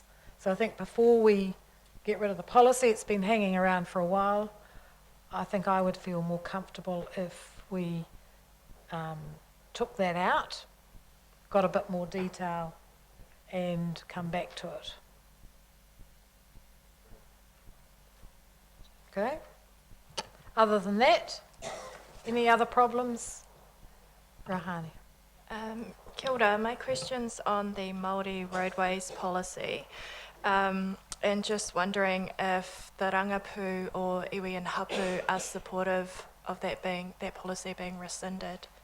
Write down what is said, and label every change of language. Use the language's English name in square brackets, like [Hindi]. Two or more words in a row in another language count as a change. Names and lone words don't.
[English] So I think before we get rid of the policy, it's been hanging around for a while, I think I would feel more comfortable if we took that out, got a bit more detail, and come back to it. Okay. Other than that, any other problems? Rahani. [Māori] Kia ora, [English] my question's on the Māori roadways policy, and just wondering if the Rangapu or iwi and hapu are supportive of that policy being rescinded.